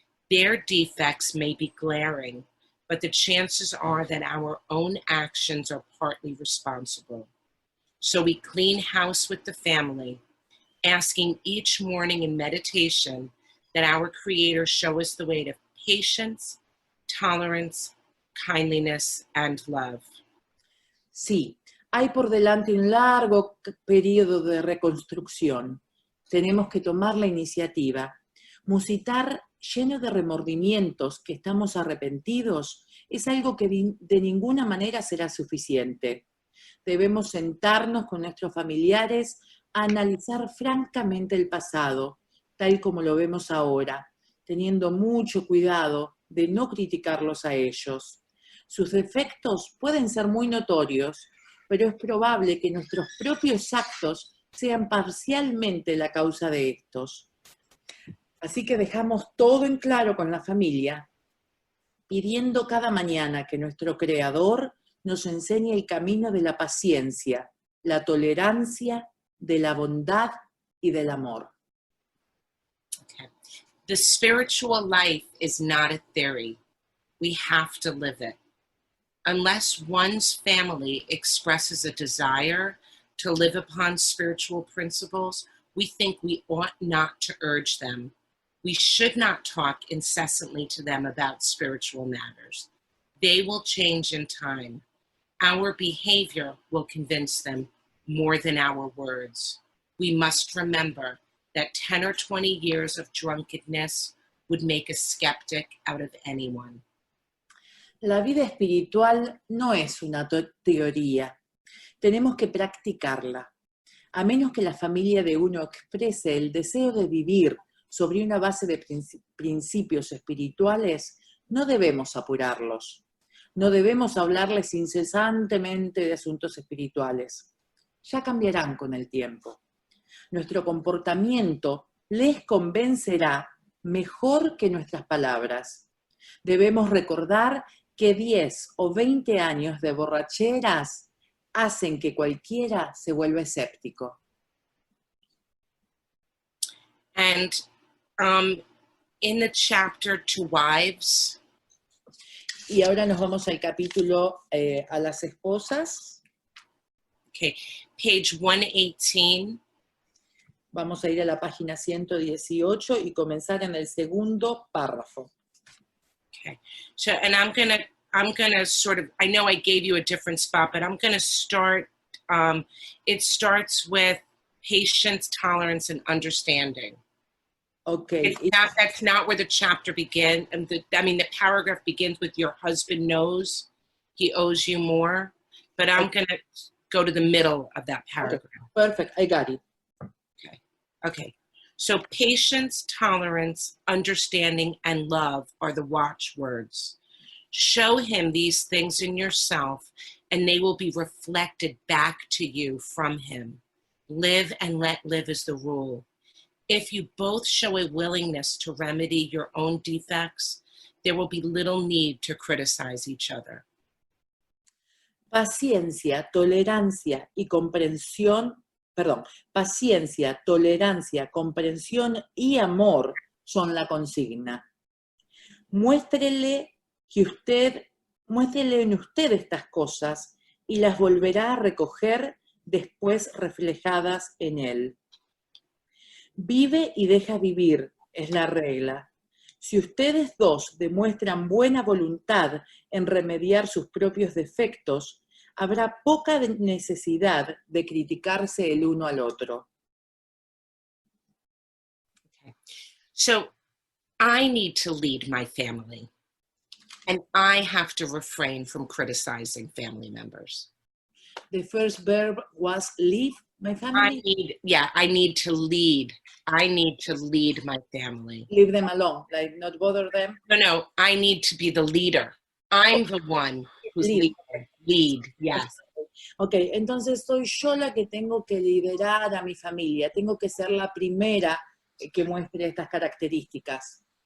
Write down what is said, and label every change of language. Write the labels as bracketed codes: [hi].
[en] Their defects may be glaring, but the chances are that our own actions are partly responsible. So we clean house with the family, asking each morning in meditation that our Creator show us the way to patience, tolerance, kindliness, and love. [es] Sí, hay por delante un largo periodo de reconstrucción. Tenemos que tomar la iniciativa. Musitar lleno de remordimientos que estamos arrepentidos es algo que de ninguna manera será suficiente. Debemos sentarnos con nuestros familiares a analizar francamente el pasado, tal como lo vemos ahora, teniendo mucho cuidado de no criticarlos a ellos. Sus defectos pueden ser muy notorios, pero es probable que nuestros propios actos sean parcialmente la causa de estos. Así que dejamos todo en claro con la familia, pidiendo cada mañana que nuestro Creador nos enseñe el camino de la paciencia, la tolerancia, de la bondad y del amor. [en] Okay. The spiritual life is not a theory. We have to live it. Unless one's family expresses a desire to live upon spiritual principles, we think we ought not to urge them. We should not talk incessantly to them about spiritual matters. They will change in time. Our behavior will convince them more than our words. We must remember that 10 or 20 years of drunkenness would make a skeptic out of anyone. [es] La vida espiritual no es una teoría. Tenemos que practicarla. A menos que la familia de uno exprese el deseo de vivir sobre una base de principios espirituales, no debemos apurarlos. No debemos hablarles incesantemente de asuntos espirituales. Ya cambiarán con el tiempo. Nuestro comportamiento les convencerá mejor que nuestras palabras. Debemos recordar que 10 o 20 años de borracheras hacen que cualquiera se vuelva escéptico. [en] And in the chapter to wives, [es] Y ahora nos vamos al capítulo a las esposas. [en] okay, page 118. [es] Vamos a ir a la página 118 y comenzar en el segundo párrafo. [en] Okay, so, and I'm gonna sort of, I know I gave you a different spot, but I'm gonna start, it starts with patience, tolerance, and understanding. Okay. That's not where the chapter begins. And the paragraph begins with your husband knows he owes you more, but I'm going to go to the middle of that paragraph. Okay. Perfect, I got it. Okay. So patience, tolerance, understanding, and love are the watchwords. Show him these things in yourself, and they will be reflected back to you from him. Live and let live is the rule. If you both show a willingness to remedy your own defects, there will be little need to criticize each other. Paciencia, tolerancia y comprensión, paciencia, tolerancia, comprensión y amor son la consigna. Muéstrele en usted estas cosas y las volverá a recoger después reflejadas en él. Vive y deja vivir, es la regla. Si ustedes dos demuestran buena voluntad en remediar sus propios defectos, habrá poca necesidad de criticarse el uno al otro. Okay. So I need to lead my family, and I have to refrain from criticizing family members. The first verb was leave my family. I need to lead. I need to lead my family. Leave them alone, like not bother them. No, I need to be the leader. I'm the one who's leading. Lead, yes. [es] Ok, entonces soy yo la que tengo que liderar a mi familia. Tengo que ser la primera que muestre estas características.